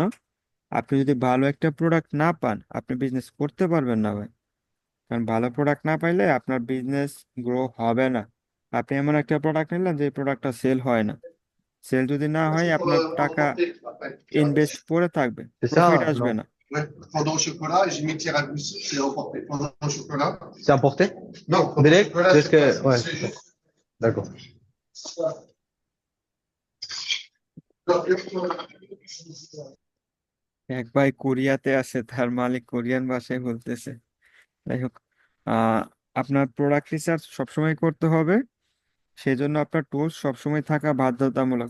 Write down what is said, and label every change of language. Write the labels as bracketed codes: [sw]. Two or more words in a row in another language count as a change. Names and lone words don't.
[bn] আপনি যদি ভালো একটা প্রোডাক্ট না পান, আপনি বিজনেস করতে পারবেন না ভাই। কারণ ভালো প্রোডাক্ট না পাইলে আপনার বিজনেস গ্রো হবে না। আপনি এমন একটা প্রোডাক্ট নিলেন যে প্রোডাক্টটা সেল হয় না। সেল যদি না হয়, আপনার টাকা ইনভেস্ট পড়ে থাকবে, [fr] C'est [bn] প্রফিট [fr] ça? [bn] আসবে [fr] Non. [bn] না। [fr] Ouais, fondant au chocolat et j'ai mis tiramisu, c'est emporté. Fondant au chocolat. C'est importé? Non, fondant au Direct? chocolat, C'est ce que. Ouais, c'est juste. d'accord. [bn] এক ভাই কোরিয়াতে আছে, তার মালিক কোরিয়ান ভাষায় বলতেছে। যাই হোক, আহ আপনার প্রোডাক্ট রিসার্চ সবসময় করতে হবে। সেই জন্য আপনার টুলস সবসময় থাকা বাধ্যতামূলক।